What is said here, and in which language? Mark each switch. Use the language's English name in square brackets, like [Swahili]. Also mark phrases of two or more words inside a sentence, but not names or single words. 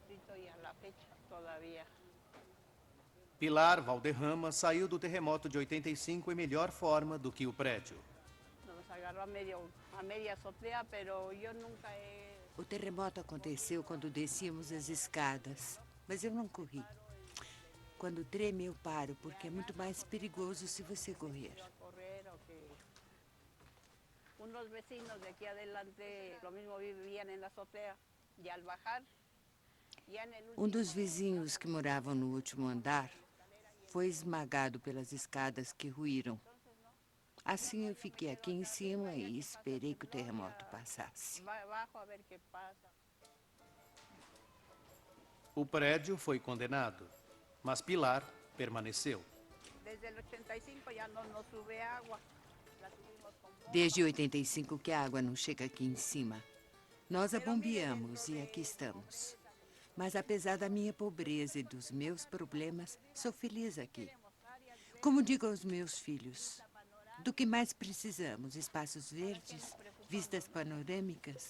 [Portuguese] Pilar Valderrama saiu do terremoto de 85 em melhor forma do que o prédio. O terremoto aconteceu quando descíamos as escadas, mas eu não corri. Quando treme, eu paro, porque é muito mais perigoso se você correr. [Spanish] Unos vecinos de aquí adelante lo mismo vivían en la azotea y al bajar ya en el [Portuguese] Um dos vizinhos que moravam no último andar foi esmagado pelas escadas que ruíram. Assim eu fiquei aqui em cima e esperei que o terremoto passasse. O prédio foi condenado, mas Pilar permaneceu. [Spanish] Desde el 85 ya no nos sube agua. [Portuguese] Desde 85 que a água não chega aqui em cima. Nós a bombeamos e aqui estamos. Mas apesar da minha pobreza e dos meus problemas, sou feliz aqui. Como digo aos meus filhos, do que mais precisamos? Espaços verdes, vistas panorâmicas.